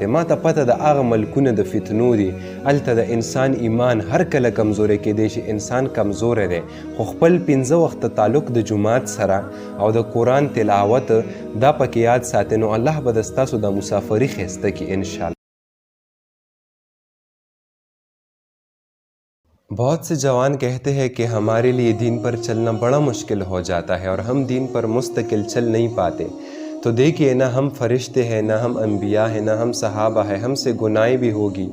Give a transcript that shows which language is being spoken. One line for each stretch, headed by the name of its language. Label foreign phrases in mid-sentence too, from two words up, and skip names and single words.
Pashto: ما ته پته د هغه ملکونه د فتنو دي، هلته د انسان ایمان هر کله کمزوری کیدی شي، انسان کمزوری دی، خو خپل 5 وخته تعلق د جماعت سره او د قرآن تلاوت دا پکې یاد ساتئ، نو الله به د ستاسو د مسافري ښایسته کړي انشاءالله.
Urdu: بہت سے جوان کہتے ہیں کہ ہمارے لیے دین پر چلنا بڑا مشکل ہو جاتا ہے اور ہم دین پر مستقل چل نہیں پاتے. تو دیکھیے نہ ہم فرشتے ہیں، نہ ہم انبیاء ہیں، نہ ہم صحابہ ہیں، ہم سے گناہیں بھی ہوگی.